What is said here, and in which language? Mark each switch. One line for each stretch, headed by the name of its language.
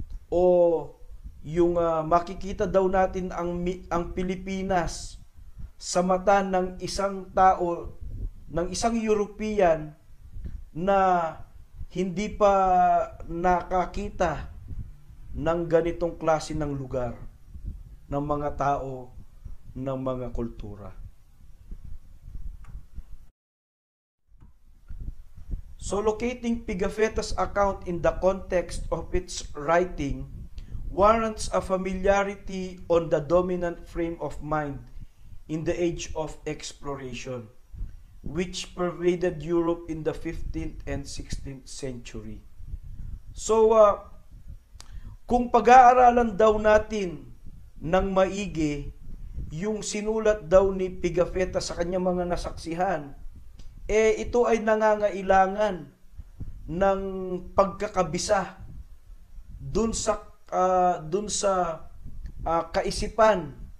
Filipino: o yung makikita daw natin ang Pilipinas sa mata ng isang tao, ng isang European na hindi pa nakakita ng ganitong klase ng lugar, ng mga tao, ng mga kultura.
English: So locating Pigafetta's account in the context of its writing warrants a familiarity on the dominant frame of mind in the age of exploration, which pervaded Europe in the 15th and 16th century.
Filipino: So, kung pag-aaralan daw natin ng maigi yung sinulat daw ni Pigafetta sa kanyang mga nasaksihan, ito ay nangangailangan ng pagkakabisa dun sa kaisipan